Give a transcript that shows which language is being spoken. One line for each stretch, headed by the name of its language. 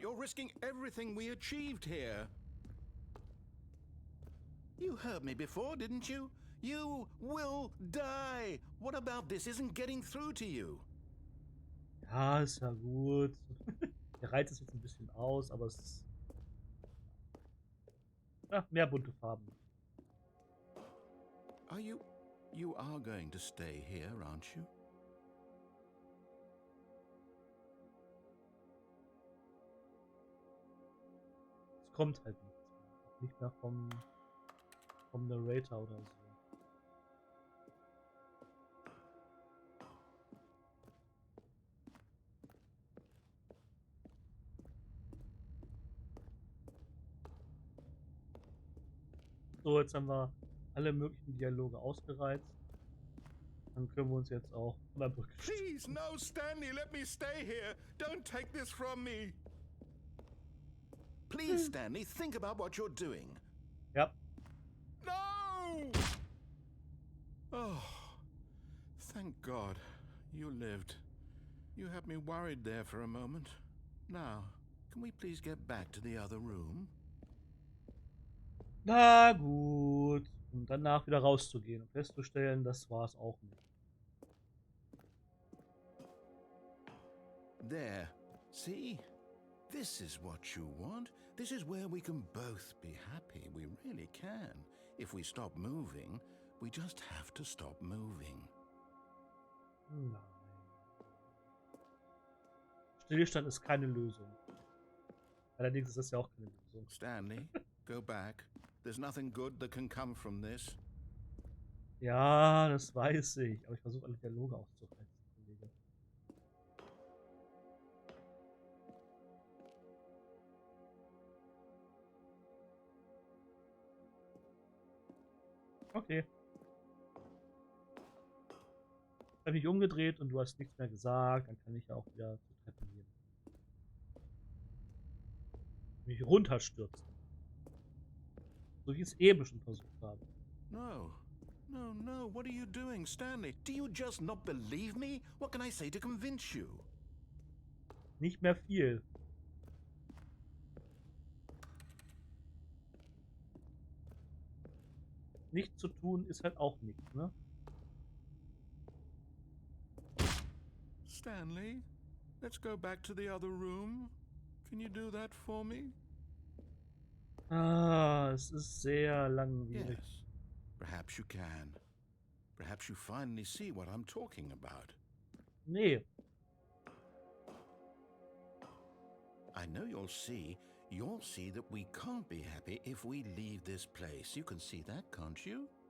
English: You're risking everything we achieved here. You heard me before, didn't you? You will die. What about this isn't getting through to you?
German: Ja, ist ja gut. Der Reiz ist jetzt ein bisschen aus, aber es ist... Ja, mehr bunte Farben.
English: You are going to stay here, aren't you?
German: Es kommt halt nichts mehr. Auch nicht mehr vom Narrator oder so. So, jetzt haben wir alle möglichen Dialoge ausgereizt. Dann können wir uns jetzt auch von der Brücke stellen.
English: Please, no, Stanley, let me stay here. Don't take this from me. Please, Stanley, think about what you're doing.
German: Ja.
English: No! Oh, thank God you lived. You had me worried there for a moment. Now, can we please get back to the other room?
German: Na gut. Und danach wieder rauszugehen und festzustellen, das war es auch nicht.
English: There. See? This is what you want. This is where we can both be happy. We really can. If we stop moving, we just have to stop moving.
German: Nein. Stillstand ist keine Lösung. Allerdings ist das ja auch keine Lösung.
English: Stanley, go back. There's nothing good that can come from this.
German: Ja, das weiß ich. Aber ich versuche alle Dialoge auszureizen, Kollege. Okay. Ich habe mich umgedreht und du hast nichts mehr gesagt. Dann kann ich ja auch wieder zur Treppe gehen. Mich runterstürzen. So wie ich es eben schon versucht habe.
English: No. No, no. What are you doing, Stanley? Do you just not believe me? What can I say to convince you?
German: Nicht mehr viel. Nichts zu tun ist halt auch nichts, ne?
English: Stanley, let's go back to the other room. Can you do that for me?
German: Ah, es ist sehr langwierig.
English: Yes. Perhaps you can. Perhaps you finally see what I'm talking about.
German: Nee.
English: I know you'll see. You'll see that we can't be happy if we leave this place. You can see that, can't you?